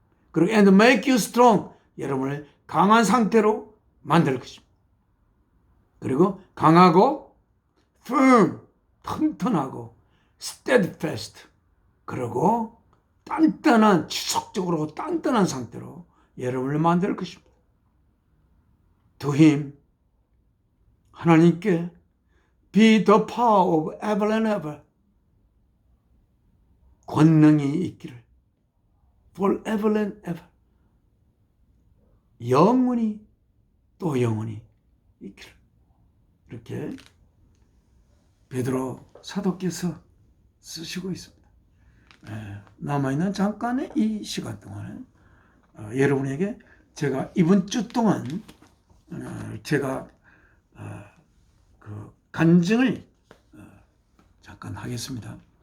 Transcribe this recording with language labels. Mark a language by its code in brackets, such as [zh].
[ko] 그리고 [en] and make you strong, [ko] 여러분을 강한 상태로 만들 것입니다. 그리고 강하고 [en] firm, [ko] 튼튼하고 [en] steadfast, [ko] 그리고 단단한, 지속적으로 단단한 상태로 여러분을 만들 것입니다. [en] To him, [ko] 하나님께 [en] be the power of ever and ever, [ko] 권능이 있기를, [en] forever and ever, [ko] 영원히 또 영원히 있기를. 이렇게 베드로 사도께서 쓰시고 있습니다. 남아있는 잠깐의 이 시간 동안에 여러분에게 제가 이번 주 동안 제가 그 간증을 잠깐 하겠습니다.